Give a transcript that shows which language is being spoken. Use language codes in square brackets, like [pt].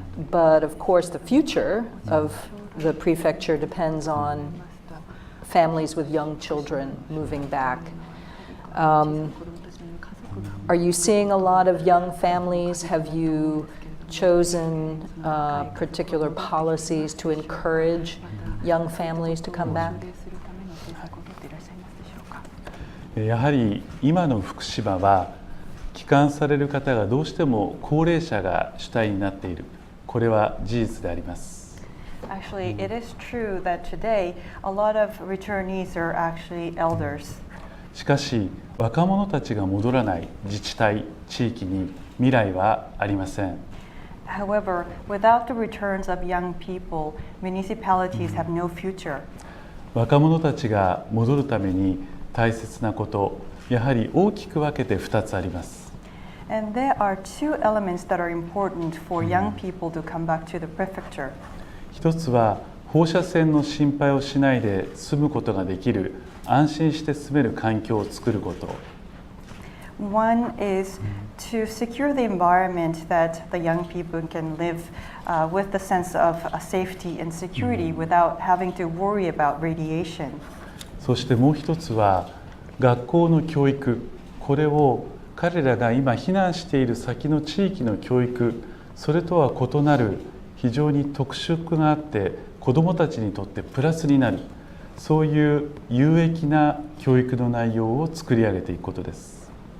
[en] But of course, the future of the prefecture depends on families with young children moving back. Are you seeing a lot of young families? Have you chosen particular policies to encourage young families to come back? [ja] やはり今の福島は帰還される方がどうしても高齢者が主体になっている。これは事実であります。 [en] Actually, it is true that today a lot of returnees are actually elders. [ja] しかし若者たちが戻らない自治体、地域に未来はありません。 [en] However, without the returns of young people, municipalities have no future. [ja] 若者たちが戻るために大切なこと、やはり大きく分けて2つあります。 [en] And there are two elements that are important for young people to come back to the prefecture. [ja] 一つは放射線の心配をしないで住むことができる、安心して住める環境を作ること。 [en] One is to secure the environment that the young people can live with the sense of safety and security without having to worry about radiation. [ja] そしてもう一つは学校の教育、これを彼らが今避難している先の地域の教育、それとは異なる非常に特色があって子どもたちにとってプラスになる、そういう有益な教育の内容を作り上げていくことです。